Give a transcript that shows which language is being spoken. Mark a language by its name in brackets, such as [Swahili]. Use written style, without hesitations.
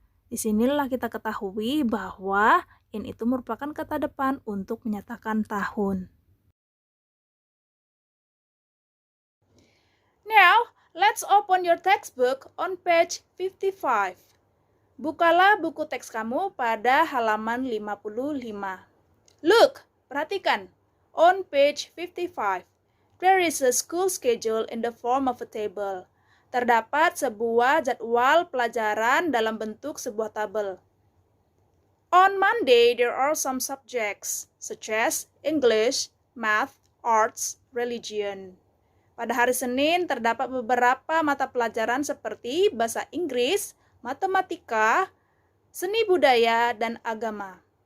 [Indonesian] Disinilah kita ketahui bahwa in itu merupakan kata depan untuk menyatakan tahun. [English] Now, let's open your textbook on page 55. [Indonesian] Bukalah buku teks kamu pada halaman 55. [English] Look, [Indonesian] perhatikan. [English] On page 55, there is a school schedule in the form of a table. [Indonesian] Terdapat sebuah jadwal pelajaran dalam bentuk sebuah tabel. [English] On Monday, there are some subjects, such as English, Math, Arts, Religion. [Indonesian] Pada hari Senin, terdapat beberapa mata pelajaran seperti bahasa Inggris, matematika, seni budaya, dan agama.